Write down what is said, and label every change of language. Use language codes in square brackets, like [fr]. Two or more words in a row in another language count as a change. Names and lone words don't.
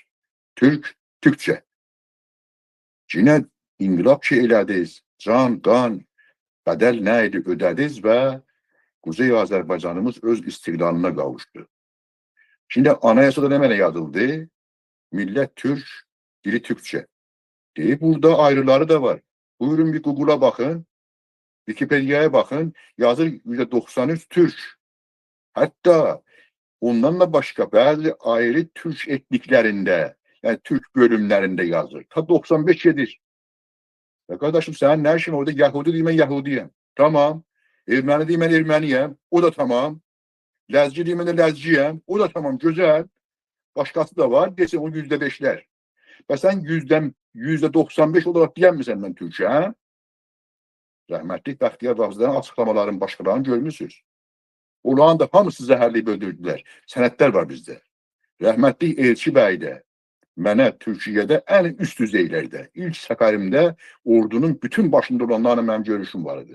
[tr] Türkçe. [az] Yine inqilab ki elədiniz, can, qan, bədəl nə idi ödədiniz və Kuzey Azərbaycanımız öz istiqlalına qavuşdu. Şimdi anayasada nə mənə yazıldı? [tr] Millət Türk, dili Türkçe. [az] Deyib, burada ayrıları da var. [tr] Buyurun bir Google'a bakın, Wikipedia'ya bakın, yazır %93 Türk. Hatta ondan da başka bazı ayrı [az] Türk etniklərində, [tr] yani Türk bölümlərində yazır. Ta 95 gedir. Ya kardeşim sen ne işin orada? Yahudi deyim, ben Yahudiyim. Tamam. Ermeni deyim, ben Ermeniyim. O da tamam. Lezci deyim, ben de Lezciyim. O da tamam. Güzel. Başkası da var. Desin o %5'ler. Ve sen %95 olarak diyen misin ben Türkçe? Ha? [az] Rəhmətli Bəxtiyar Vaxtların açıqlamaların başqalarını görmüsünüz. Onların da hamısı zəhərləyib öldürdülər. Sənədlər var bizdə. Rəhmətli Elçi bəy də mənə Türkiyədə ən üst düzeylərdə, ilk səfərimdə ordunun bütün başında olanlarla mənim görüşüm var idi.